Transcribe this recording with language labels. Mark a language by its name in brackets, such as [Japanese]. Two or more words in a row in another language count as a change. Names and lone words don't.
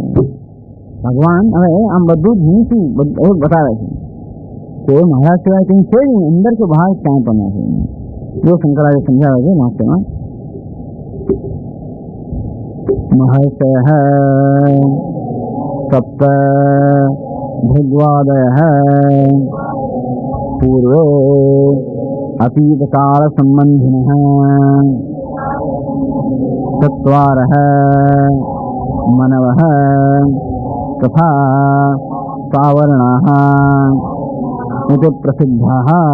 [Gujarati] ભગવાન હવે આમ બધું જ નીચું બતાવે છે કે મારા સિવાય કંઈ છે જ નહીં, અંદર કે બહાર ક્યાંય પણ નથી. જો શંકરાચાર્ય સમજાવે છે મહાત્મા. [Sanskrit] મહર્ષયઃ सप्त भृग्वादयः पूर्वे अतीतकालसम्बन्धिनः चत्वारः मनवः तथा सावर्णाः इति प्रसिद्धाः।